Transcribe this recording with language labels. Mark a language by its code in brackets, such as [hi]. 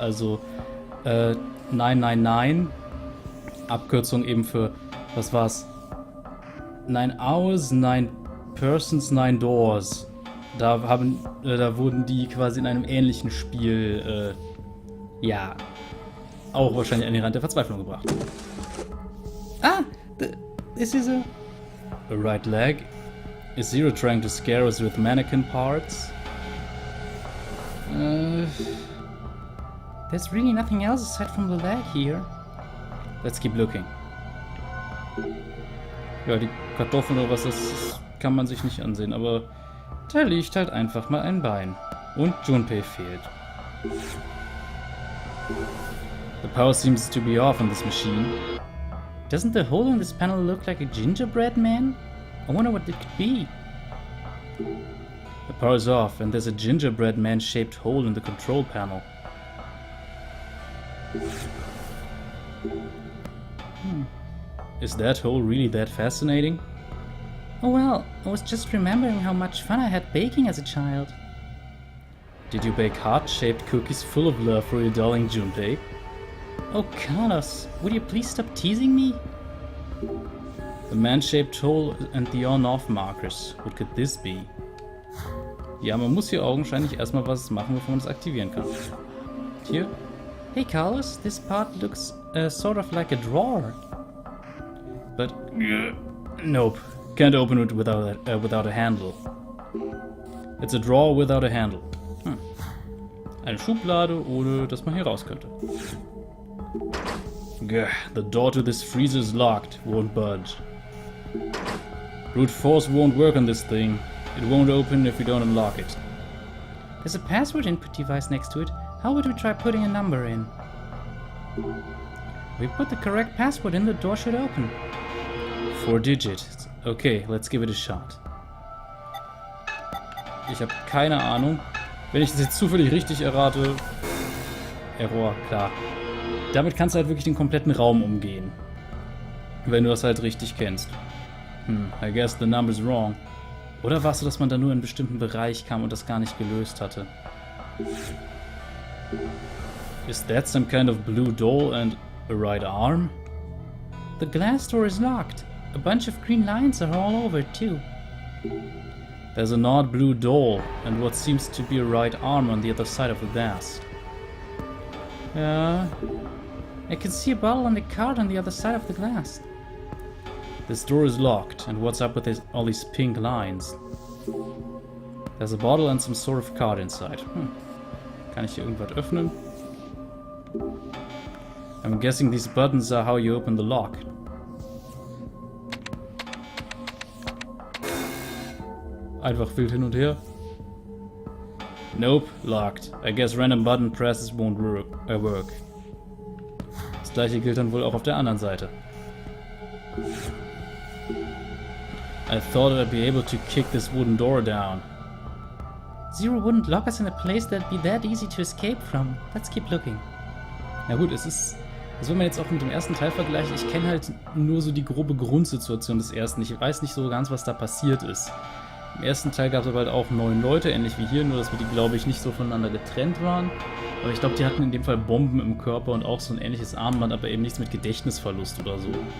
[de] Also 999, Abkürzung eben für, was war's? [en] 9 Hours, 9 Persons, 9 Doors. [de] Da wurden die quasi in einem ähnlichen Spiel, ja, auch wahrscheinlich an den Rand der Verzweiflung gebracht. [en] Ah, this is a right leg. Is Zero trying to scare us with mannequin parts? There's really nothing else aside from the leg here. Let's keep looking. [de] Ja, die Kartoffeln oder was das kann man sich nicht ansehen, aber da liegt halt einfach mal ein Bein. Und Junpei fehlt. [en] The power seems to be off on this machine. Doesn't the hole in this panel look like a gingerbread man? I wonder what it could be. The power is off and there's a gingerbread man-shaped hole in the control panel. Is that hole really that fascinating? Oh well, I was just remembering how much fun I had baking as a child. Did you bake heart-shaped cookies full of love for your darling Junpei? Oh Carlos, would you please stop teasing me? The man-shaped hole and the on-off markers. What could this be? [de] Ja, man muss hier augenscheinlich erstmal was machen, bevor man es aktivieren kann. Hier. [en] Hey Carlos, this part looks sort of like a drawer. But nope, can't open it without a handle. It's a drawer without a handle. [de] Eine Schublade, ohne dass man hier raus könnte. [en] Gah, the door to this freezer is locked, won't budge. Brute force won't work on this thing. It won't open if we don't unlock it. There's a password input device next to it. How would we try putting a number in? We put the correct password in, the door should open. 4 digits. Okay, let's give it a shot. [de] Ich habe keine Ahnung. Wenn ich das jetzt zufällig richtig errate... Error, klar. Damit kannst du halt wirklich den kompletten Raum umgehen. Wenn du das halt richtig kennst. [en] I guess the number's wrong. [de] Oder war es so, dass man da nur in einen bestimmten Bereich kam und das gar nicht gelöst hatte? [en] Is that some kind of blue doll and a right arm? The glass door is locked. A bunch of green lines are all over it too. There's an odd blue doll and what seems to be a right arm on the other side of the glass. I can see a bottle and a card on the other side of the glass. This door is locked, and what's up with all these pink lines? There's a bottle and some sort of card inside. [de] Kann ich hier irgendwas öffnen? [en] I'm guessing these buttons are how you open the lock. [de] Einfach wild hin und her. [en] Nope, locked. I guess random button presses won't work. [de] Das gleiche gilt dann wohl auch auf der anderen Seite. [en] I thought I'd be able to kick this wooden door down. Zero wouldn't lock us in a place that'd be that easy to escape from. Let's keep looking. [de] Na gut, es ist, wenn man jetzt auch mit dem ersten Teil vergleicht, ich kenne halt nur so die grobe Grundsituation des ersten. Ich weiß nicht so ganz, was da passiert ist. Im ersten Teil gab es aber halt auch 9 Leute, ähnlich wie hier, nur dass wir die, glaube ich, nicht so voneinander getrennt waren. Aber ich glaube, die hatten in dem Fall Bomben im Körper und auch so ein ähnliches Armband, aber eben nichts mit Gedächtnisverlust oder so.